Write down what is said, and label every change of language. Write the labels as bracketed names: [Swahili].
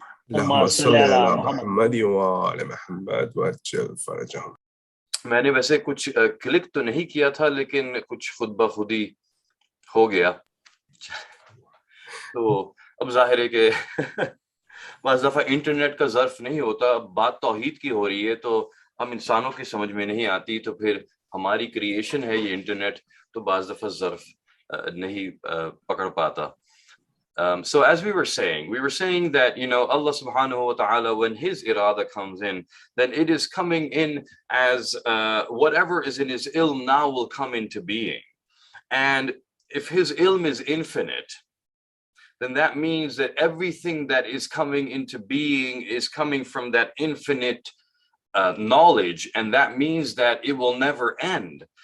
[Arabic] اللهم صل على محمد وعلى محمد وعجل فرجهم. [Hindi] मैंने वैसे कुछ क्लिक तो नहीं किया था, लेकिन कुछ खुद ब खुद ही हो गया. तो अब जाहिर है कि बाज़ दफ़ा इंटरनेट का ज़र्फ नहीं होता. बात तौहीद की हो रही है तो हम इंसानों की समझ में नहीं आती, तो फिर हमारी क्रिएशन है ये इंटरनेट, तो बाज़ दफ़ा ज़र्फ नहीं पकड़ पाता. [English] So as we were saying that, Allah subhanahu wa ta'ala, when his irada comes in, then it is coming in as whatever is in his ilm now will come into being. And if his ilm is infinite, then that means that everything that is coming into being is coming from that infinite knowledge, and that means that it will never end.